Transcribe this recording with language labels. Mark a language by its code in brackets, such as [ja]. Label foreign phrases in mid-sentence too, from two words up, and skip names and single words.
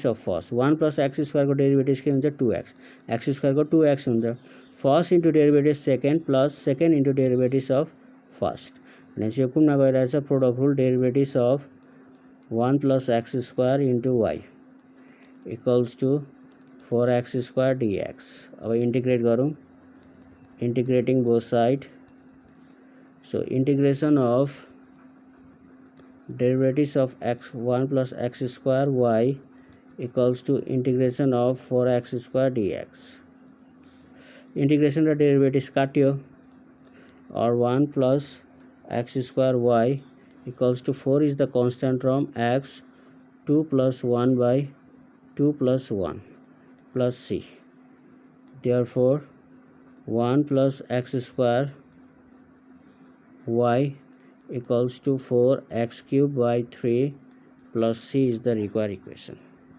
[en] of first 1 + x square [ne] को डेरिभेटिभ के हुन्छ [en] 2x x square [ne] को 2x हुन्छ [en] first into derivative second plus second into derivative of first [ne] भनेपछि यो कुनमा गइरहेछ [en] product rule derivative of 1 + x square into y equals to 4x square dx [ne] अब इंटीग्रेट गरौँ [en] integrating both side so integration of derivative of x 1 + x square y equals to integration of 4x square dx integration [ne] र डेरिवेटिव काट्यो और [en] 1 + x square y equals to 4 is the constant term x 2 + 1 by 2 + 1 plus c Therefore 1 plus x square y equals to 4x cube by 3 plus c is the required equation.